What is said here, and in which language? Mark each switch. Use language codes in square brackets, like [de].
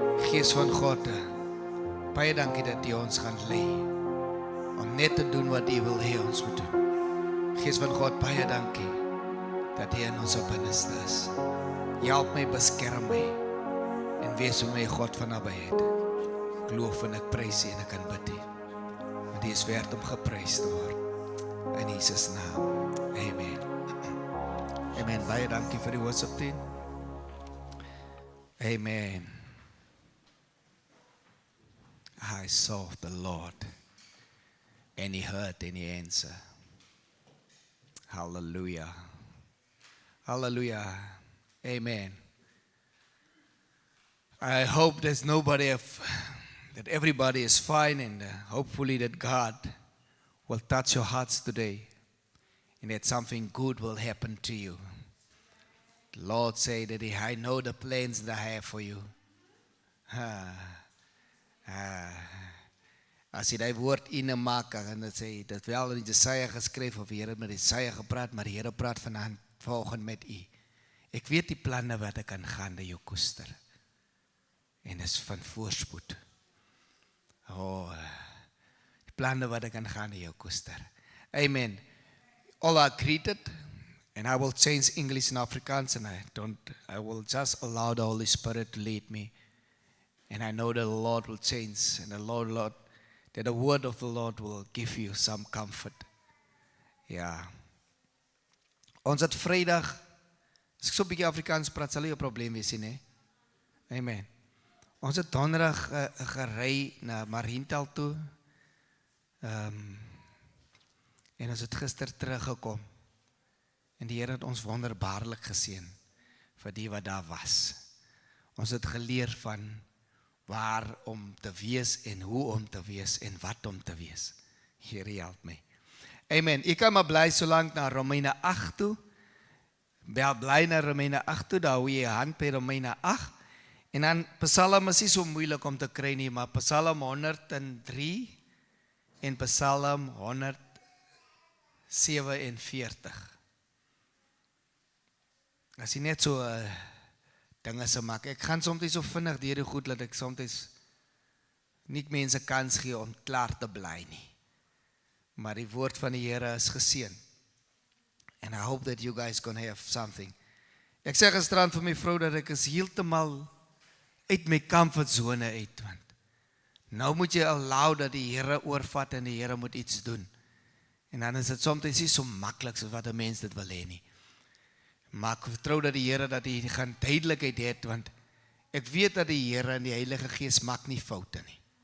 [af] Gees van God, baie dankie dat U ons gaan lei om net te doen wat U wil hê ons moet doen. Gees van God, baie dankie dat U in ons binneste is. Help my, beskerm my en wees vir my God van nabyheid. Ek loof en ek prys U en ek aanbid U. Want U is werd om geprys te word. In Jesus naam. Amen. Amen. Baie dankie vir die worship team. Amen. [en] I sought the Lord, and He heard and He answered. Hallelujah. Hallelujah. Amen. I hope there's nobody, that everybody is fine, and hopefully that God will touch your hearts today, and that something good will happen to you. The Lord said that I know the plans that I have for you. [af] As jy die woord in maak, en dat sê, dat wel in Jesaja geskryf, of die Here met Jesaja gepraat, maar die Here praat vanoggend met u. Ek weet die planne wat ek aangaande jou koester. En is van voorspoed. Oh, die planne wat ek aangaande jou koester. Amen. [en] All are greeted, and I will change English and Afrikaans, and I will just allow the Holy Spirit to lead me. And I know that the Lord will change, and that the word of the Lord will give you some comfort. [af] Ja. Ons het Vrydag, as ek so 'n bietjie Afrikaans praat, sal nie 'n probleem wees nie. Amen. Ons het Donderdag gery na Mariental toe. En ons het gister teruggekom. En die Here het ons wonderbaarlik geseën vir die wat daar was. Ons het geleer van waar om te wees en hoe om te wees en wat om te wees. Here help my. Amen. Ek kan maar bly solank na Romeine 8 toe. Bly na Romeine 8 toe, daar hou jy hand by Romeine 8. En dan Psalm is nie so moeilik om te kry nie, maar Psalm 103 en Psalm 147. As jy net so dinge se maak. Ek gaan soms so vinnig deur die goed, dat ek soms nie mense kans gee om klaar te bly nie. Maar die woord van die Here is geseën. [en] And I hope that you guys gonna have something. [af] Ek sê gisterand vir my vrou dat ek is heeltemal uit my comfort zone uit, want nou moet jy allow dat die Here oorvat en die Here moet iets doen. En dan is dit soms nie so maklik soos wat 'n mens dit wil hê nie. Maar ek vertrou dat die Here dat hy gaan duidelikheid het, want ek weet dat die Here en die Heilige Gees maak nie foute nie.